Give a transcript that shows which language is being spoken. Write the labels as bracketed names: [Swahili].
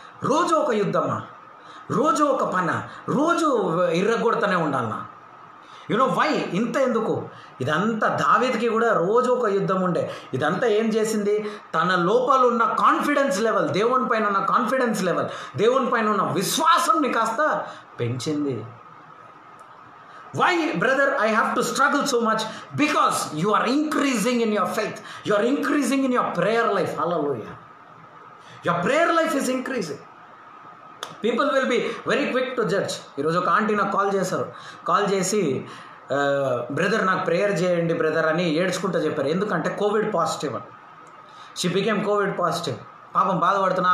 [Telugu] రోజు ఒక యుద్ధమా, రోజు ఒక పన, రోజు ఇర్రగొడుతూనే ఉండాలన్నా. వై ఇంత ఎందుకు? ఇదంతా దావీదుకి కూడా రోజు ఒక యుద్ధం ఉండే. ఇదంతా ఏం చేసింది? తన లోపల ఉన్న కాన్ఫిడెన్స్ లెవెల్, దేవుని పైన ఉన్న కాన్ఫిడెన్స్ లెవెల్, దేవుని పైన ఉన్న విశ్వాసంని కాస్త పెంచింది. [English] Why, brother, I have to struggle so much? Because you are increasing in your faith. You are increasing in your prayer life. Hallelujah. Your prayer life is increasing. People will be very quick to judge. [Telugu] ఈరోజు ఒక aunty నాకు call చేసి brother నాకు prayer చేయండి brother అని ఏడ్చుకుంటూ చెప్పారు. ఎందుకంటే కోవిడ్ పాజిటివ్ అని. [English] She became covid positive. [Telugu] పాపం బాధపడుతున్నా.